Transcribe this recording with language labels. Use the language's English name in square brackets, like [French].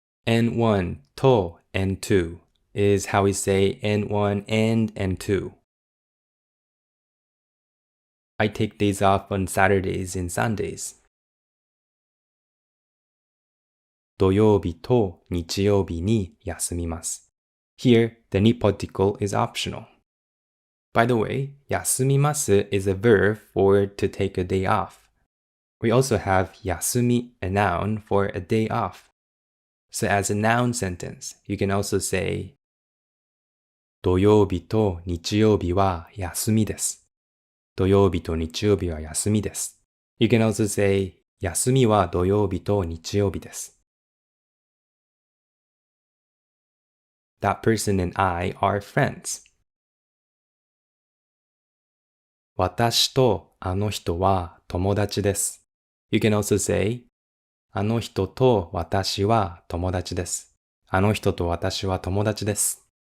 [English] N1 と N2 is how we say N1 and N2. I take days off on Saturdays and Sundays. [Japanese] 土曜日と日曜日に休みます。 [English] Here, the ni particle is optional. By the way, 休みます is a verb for to take a day off. We also have 休み, a noun for a day off. So as a noun sentence, you can also say [Japanese] 土曜日と日曜日は休みです。土曜日と日曜日は休みです。 [English] You can also say [Japanese] 休みは土曜日と日曜日です。 [English] That person and I are friends. [Japanese] 私とあの人は友達です。 [English] You can also say [Japanese] あの人と私は友達です。あの人と私は友達です。